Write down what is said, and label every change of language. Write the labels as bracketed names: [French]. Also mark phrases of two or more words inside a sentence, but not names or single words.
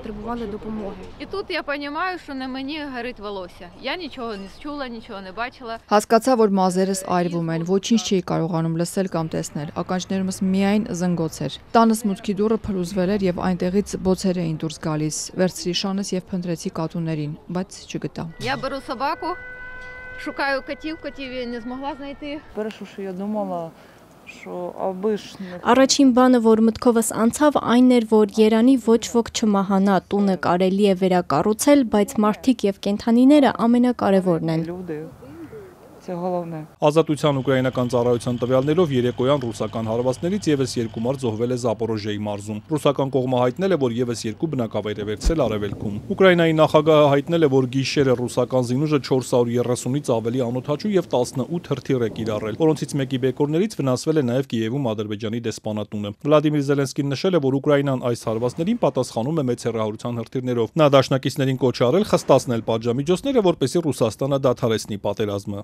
[Armenian] Հասկացա, որ մազերս այրվում են, ոչինչ չէի կարողանում լսել կամ տեսնել, ականջներումս միայն զնգոց էր։ Տանս մուտքի դուռը փլուզվել էր եւ այնտեղից բոցեր էին դուրս գալիս, վերցրի շանս եւ փնտրեցի կատուներին, բայց չգտա։ [Ukrainian] Я беру собаку, шукаю котів, я не змогла знайти. Перше, що я думала, що обичних. [Armenian] Առաջին բանը, որ մտքովս անցավ, այն էր, որ Երանի ոչ ոք չմահանա, տունը կարելի է վերակառուցել, բայց մարդիկ եւ կենդանիները ամենակարևորն են։ [Ukrainian] Це головне. [Armenian] Ազատության ուկրաինական ծառայության տվյալներով երեկոյան ռուսական հարվածներից եւս 2 մարդ զոհվել է Զապորոժիայի մարզում։ Ռուսական կողմը հայտնել է, որ եւս 2 բնակավայր է վերցել արևելքում։ Ուկրաինայի նախագահը հայտնել է, որ գիշերը ռուսական զինուժը 430-ից ավելի անօդաչու եւ 18 հրթիռ է կիրառել, որոնցից մեկի բեկորներից վնասվել է նաեւ Կիևում Ադրբեջանի դեսպանատունը։ Վլադիմիր Զելենսկին նշել է, որ Ուկրաինան այս հարվածներին պատասխանում է մեծ հեռահարության հրթիռներով։ Նա դաշնակիցներին կոչ արել խստացնել պատժամիջոցները, որպեսզի Ռուսաստանը դադարեցնի պատերազմը։